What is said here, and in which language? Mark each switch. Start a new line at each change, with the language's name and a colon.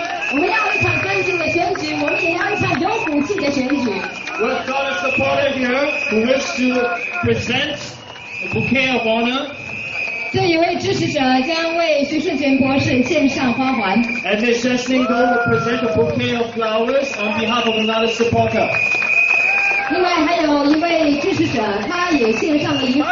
Chinese: 我们要一场干净的选举，我们也要一场有骨气的选举。
English: We've got a supporter here who wishes to present a bouquet of honor.
Chinese: 这一位支持者将为徐顺全博士献上花环。
English: And Ms. Shesling will present a bouquet of flowers on behalf of another supporter.
Chinese: 另外还有一位支持者，他也献上了一束花。